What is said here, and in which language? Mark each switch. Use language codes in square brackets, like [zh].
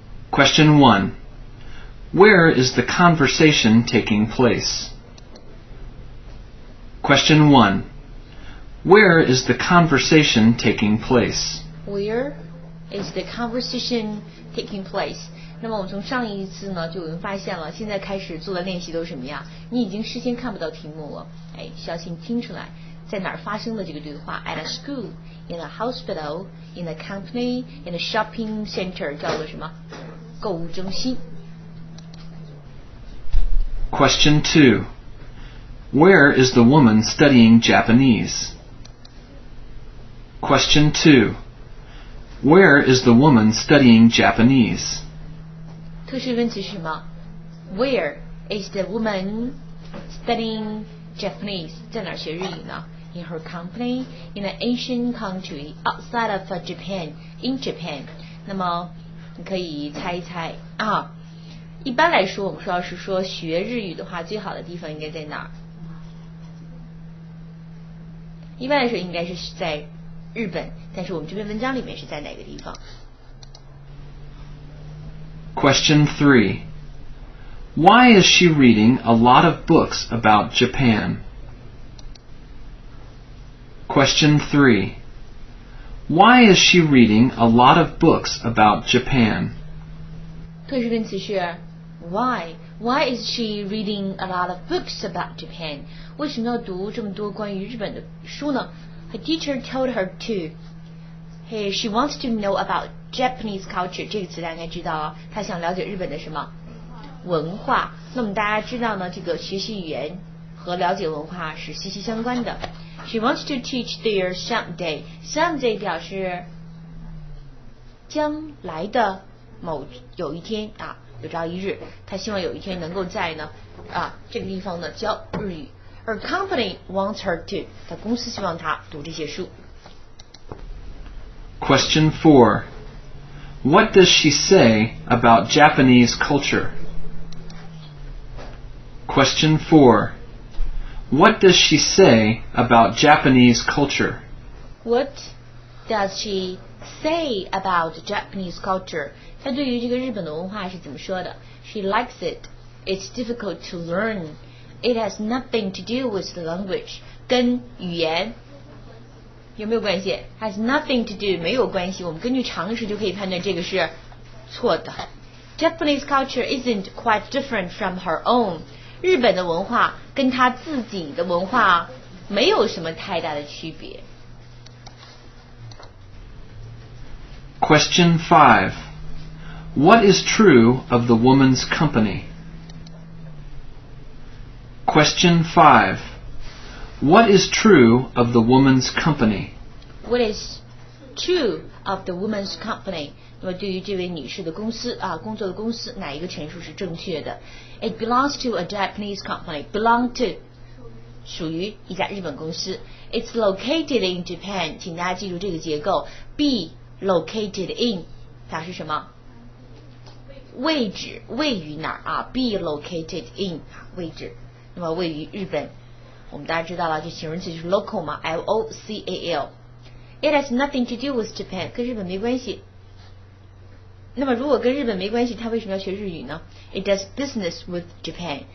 [en] Question 1. Where is the conversation taking place? Question 1. Where is the conversation taking place? Where is the conversation taking place? [zh] 那么我们从上一次呢就有人发现了，现在开始做的练习都是什么呀？你已经事先看不到题目了，需要先听出来在哪儿发生的这个对话。 [en] At a school, in a hospital, in a company, in a shopping center， [zh] 叫做什么？购物中心。 [en] Question 2. Where is the woman studying Japanese? Question 2. Where is the woman studying Japanese? [zh] 特殊问题是什么？ [en] Where is the woman studying Japanese? [zh] 在哪儿学日语呢？ [en] In her company, in an Asian country, outside of Japan, in Japan. [zh] 那么你可以猜一猜啊。一般来说，我们说要是说学日语的话，最好的地方应该在哪儿？一般来说应该是在日本，但是我们这篇文章里面是在哪个地方？ [en] Question 3. Why is she reading a lot of books about Japan? Question 3. Why is she reading a lot of books about Japan? [zh] 特殊问题是 Why? [en] Why is she reading a lot of books about Japan? [zh] 为什么要读这么多关于日本的书呢？ [en] Her teacher told her to. Hey, she wants to know about Japanese culture. [zh] 这个词大家应该知道啊，她想了解日本的什么文化。那么大家知道呢，这个学习语言和了解文化是息息相关的。 [en] She wants to teach there someday. [zh] Someday 表示将来的有一天啊，有朝一日，她希望有一天能够在呢这个地方呢教日语。 [en] Her company wants her to. [zh] 她公司希望她读这些书。 [en] Question 4. What does she say about Japanese culture? Question 4. What does she say about Japanese culture? What does she say about Japanese culture? [zh] 她对于这个日本的文化是怎么说的？ [en] She likes it. It's difficult to learn. It has nothing to do with the language. [zh] 跟语言有没有关系？ [en] Has nothing to do [zh] 没有关系。我们根据常识就可以判断这个是错的。 [en] Japanese culture isn't quite different from her own. [zh] 日本的文化跟她自己的文化没有什么太大的区别。 [en] Question 5. What is true of the woman's company? Question 5. What is true of the woman's company? What is two of the woman's company。 [zh] 那么对于这位女士的公司工作的公司，哪一个陈述是正确的 ？ [en] It belongs to a Japanese company. Belong to [zh] 属于一家日本公司。 [en] It's located in Japan. [zh] 请大家记住这个结构。 [en] Be located in [zh] 它是什么？位置位于哪儿啊 ？ [en] Be located in [zh] 位置。那么位于日本，我们大家知道了，这形容词就是 local 嘛 ，L-O-C-A-L。 [en] It has nothing to do with Japan. [zh] 跟日本没关系。那么如果跟日本没关系，他为什么要学日语呢 ？ [en] It does business with Japan.